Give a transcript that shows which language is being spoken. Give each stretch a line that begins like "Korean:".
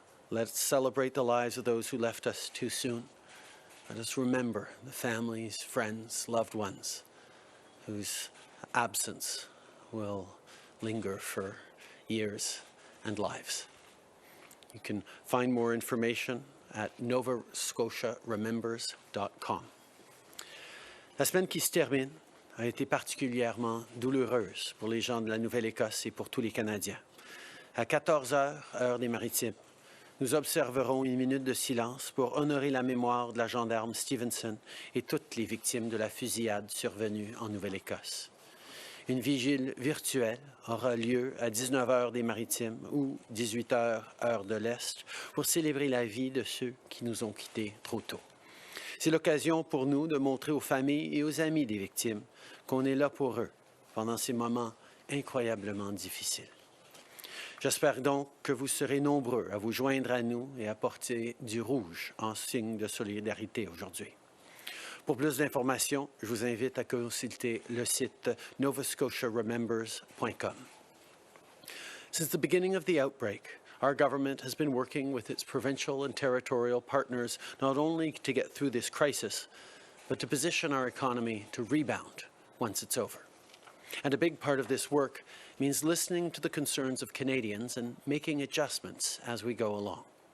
English: Let's celebrate the lives of those who left us too soon. Let us remember the families, friends, loved ones whose absence will linger for years and lives. You can find more information at novascotiaremembers.com.
French: La semaine qui se termine a été particulièrement douloureuse pour les gens de la Nouvelle-Écosse et pour tous les Canadiens. À 14 heures, heure des Maritimes, nous observerons une minute de silence pour honorer la mémoire de la gendarme Stevenson et toutes les victimes de la fusillade survenue en Nouvelle-Écosse. Une vigile virtuelle aura lieu à 19 heures des Maritimes ou 18 heures, heure de l'Est, pour célébrer la vie de ceux qui nous ont quittés trop tôt. C'est l'occasion pour nous de montrer aux familles et aux amis des victimes qu'on est là pour eux pendant ces moments incroyablement difficiles. J'espère donc que vous serez nombreux à vous joindre à nous et à porter du rouge en signe de solidarité aujourd'hui. Pour plus d'informations, je vous invite à consulter le site novascotiaremembers.com.
English: Since the beginning of the outbreak, our government has been working with its provincial and territorial partners not only to get through this crisis, but to position our economy to rebound once it's over. And a big part of this work means listening to the concerns of Canadians and making adjustments as we go along.